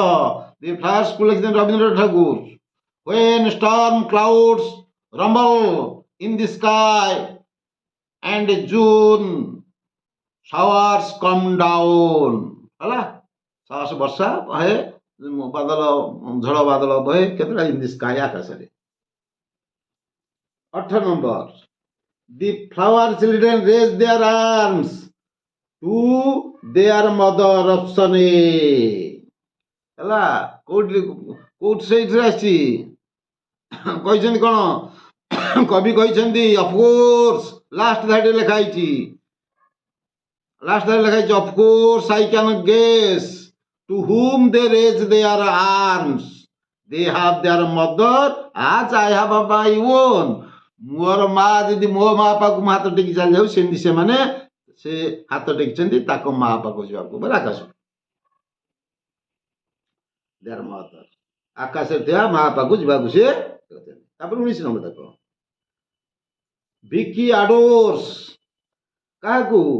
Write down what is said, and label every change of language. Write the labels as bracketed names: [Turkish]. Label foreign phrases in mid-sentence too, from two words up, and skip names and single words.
[Odia] The flower school ଲେଖିଛନ୍ତି ରବୀନ୍ଦ୍ରନାଥ ଠାକୁର. [English] When storm clouds rumble in the sky and June showers come down. [Odia] ହେଲା ସାହସ ବର୍ଷା ବହେ ବାଦଲ ଝଡ଼ ବାଦଲ ବହେ କେତେଟା? [English] in the sky [Odia] ଆକାଶରେ. 18 ନମ୍ବର. [English] The flower children raise their arms to their mother. Option A. [Odia] ହେଲା କୋଉଠି ସେଇଥିରେ ଆସିଛି? କହିଛନ୍ତି କ'ଣ? କବି କହିଛନ୍ତି ଅଫକୋର୍ସ. ଲାଷ୍ଟ ଧାଡ଼ିରେ ଲେଖା ହେଇଛି. [English] ଅଫକୋର୍ସ I can guess to whom they raise their arms. They have their mother as I have my own. [Odia] ମୋର ମା ଯଦି ମୋ ମା ପାଖକୁ ମୁଁ ହାତ ଟେକି ଚାଲି ଯାଉ ସେମିତି ସେମାନେ ସେ ହାତ ଟେକିଛନ୍ତି ତାଙ୍କ ମା ପାଖକୁ ଯିବାକୁ ବୋଲେ ଆକାଶ. [English] their mother. [Odia] ଆକାଶରେ ଥିବା ମା ପାଖକୁ ଯିବାକୁ ସେ ତାପରେ 19 ନମ୍ବର ଦେଖ, ଭିକି ଆଡୋର୍ସ କାହାକୁ?